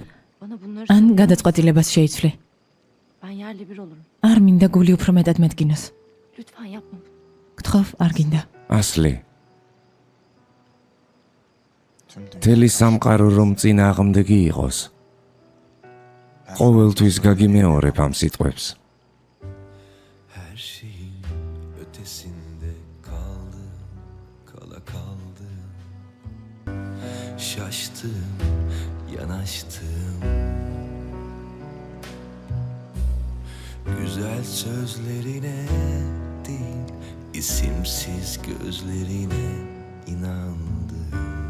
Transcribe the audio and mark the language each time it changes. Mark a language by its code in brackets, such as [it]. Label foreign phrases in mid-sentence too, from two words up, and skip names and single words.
[ka] ან გადაწყვეტილებას შეიცვლი. არ მინდა გული უფრო მეტად მეტკინოს. გთხოვ, არ გინდა. ასლი. თელი სამყარო რომ წინააღმდეგი იყოს. ყოველთვის გაგიმეორებ ამ სიტყვებს. [tr] Şaştım, yanaştım. Güzel sözlerine değil, isimsiz gözlerine inandım.